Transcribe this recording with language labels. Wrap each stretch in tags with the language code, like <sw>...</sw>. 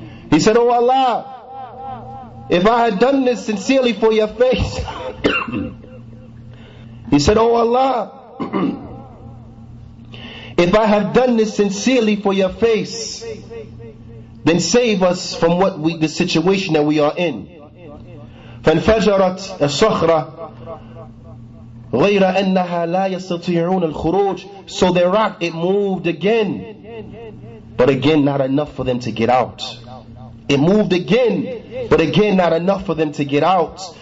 <en>He said, oh Allah, if I had done this sincerely for your face, he said, oh Allah, if I have done this sincerely for your face, then save us from the situation that we are in.</en> <ar>فانفجرت الصخرة غير أنها لا يستطيعون الخروج.</ar> <en>So the rock, it moved again, but again not enough for them to get out. It moved again, but again not enough for them to get out.</en>